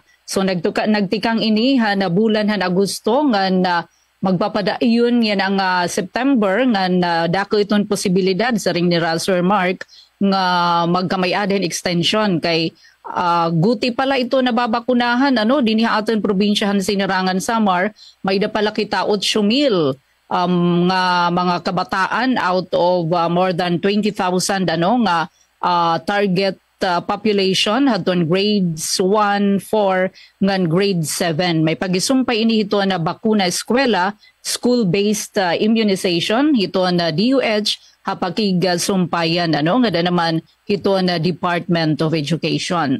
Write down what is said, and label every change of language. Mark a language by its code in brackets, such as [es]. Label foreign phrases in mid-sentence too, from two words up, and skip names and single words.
[war] So nagtikang ini na bulan Agosto nga magpapadayon yan ang September nga dako iton posibilidad sa ring ni Sir Mark nga magkamay-aden extension kay guti pala ito na babakunahan dinhi aton probinsyahan Sinirangan Samar may da pala kita 8,000 nga mga kabataan [en] out of more than [war] 20,000 nga target population hadton grades 1, 4 ngan grade 7. May pagisumpay ini ito na bakuna eskwela [en] school-based immunization [war] hiton na DOH hapakig sumpayan nga naman hiton na Department of Education.